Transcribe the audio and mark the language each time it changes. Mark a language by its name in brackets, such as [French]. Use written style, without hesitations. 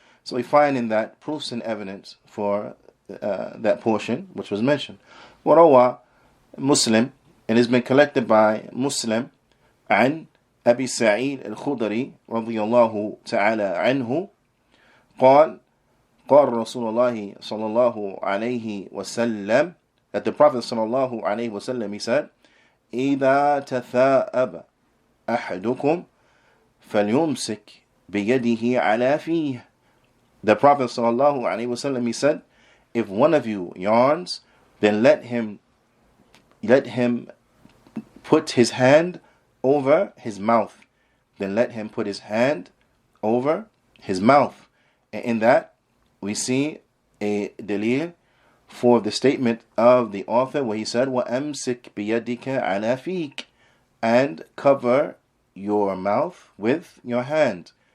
[English] So we find in that proofs and evidence for that portion which was mentioned. [Arabic] وَرَوَى Muslim, [English] and has been collected by Muslim, [Arabic] عن أبي سعيد الخدري رضي الله تعالى عنه قال رسول الله صلى الله عليه وسلم, [English] that the Prophet sallallahu alaihi wasallam, he said, [Arabic] إِذَا تَثَاءَبَ أَحَدُكُمْ فَلْيُمْسِكْ بِيَدِهِ عَلَى فِيهِ. [English] The Prophet sallallahu alaihi wasallam, he said, if one of you yarns, then let him put his hand over his mouth. Then let him put his hand over his mouth. And in that we see a dalil for the statement of the author where he said, [Arabic] وَأَمْسِكْ بِيَدِكَ عَلَى فِيكَ, [English] and cover your mouth with your hand.